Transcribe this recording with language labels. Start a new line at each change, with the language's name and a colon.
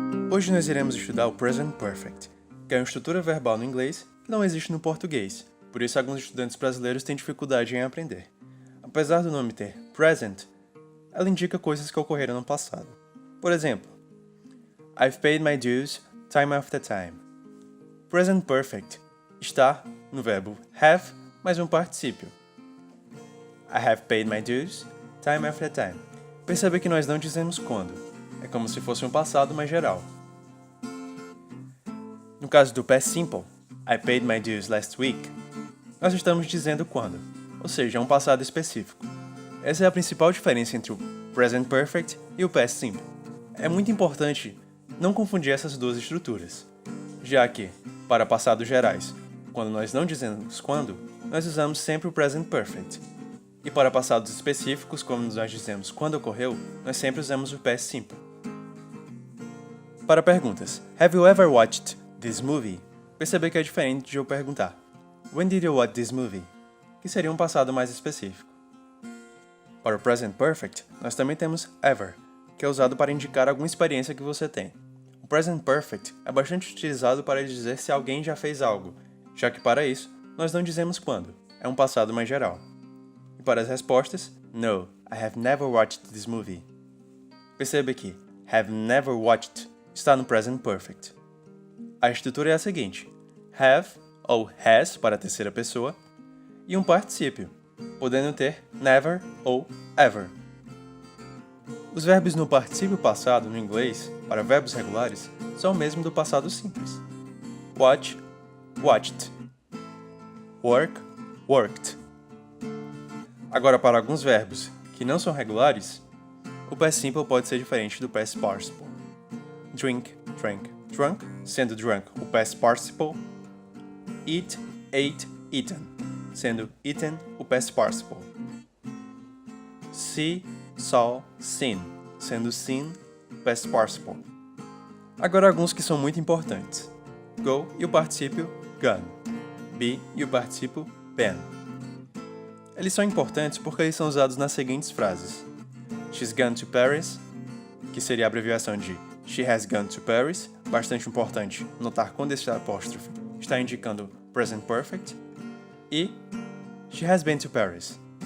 Portuguese: Hoje nós iremos estudar o Present Perfect, que é uma estrutura verbal no inglês que não existe no português, por isso alguns estudantes brasileiros têm dificuldade em aprender. Apesar do nome ter present, ela indica coisas que ocorreram no passado.
English: Por exemplo, I've paid my dues time after time.
Portuguese: Present Perfect está no verbo have mais um particípio.
English: I have paid my dues time after time.
Portuguese: Perceba que nós não dizemos quando. É como se fosse um passado mais geral. No caso do past simple,
English: I paid my dues last week,
Portuguese: nós estamos dizendo quando, ou seja, é um passado específico. Essa é a principal diferença entre o present perfect e o past simple. É muito importante não confundir essas duas estruturas, já que, para passados gerais, quando nós não dizemos quando, nós usamos sempre o present perfect. E para passados específicos, como nós dizemos quando ocorreu, nós sempre usamos o past simple. Para perguntas,
English: have you ever watched this movie?
Portuguese: Perceber que é diferente de eu perguntar
English: when did you watch this movie?
Portuguese: Que seria um passado mais específico. Para o present perfect, nós também temos ever, que é usado para indicar alguma experiência que você tem. O present perfect é bastante utilizado para dizer se alguém já fez algo, já que para isso, nós não dizemos quando, é um passado mais geral. E para as respostas,
English: no, I have never watched this movie.
Portuguese: Perceba que have never watched está no present perfect. A estrutura é a seguinte: have ou has para a terceira pessoa e um particípio, podendo ter never ou ever. Os verbos no particípio passado no inglês, para verbos regulares, são o mesmo do passado simples.
English: Watch, watched. Work, worked.
Portuguese: Agora, para alguns verbos que não são regulares, o past simple pode ser diferente do past participle.
English: Drink, drank, drunk,
Portuguese: sendo
English: drunk o past participle. Eat, ate, eaten,
Portuguese: sendo
English: eaten o past participle. See, saw, seen,
Portuguese: sendo
English: seen o past participle.
Portuguese: Agora alguns que são muito importantes. Go e o particípio gone. Be e o particípio been. Eles são importantes porque eles são usados nas seguintes frases.
English: She's gone to Paris,
Portuguese: que seria a abreviação de
English: She has gone to Paris,
Portuguese: bastante importante notar quando esse apóstrofe está indicando present perfect, e
English: She has been to Paris.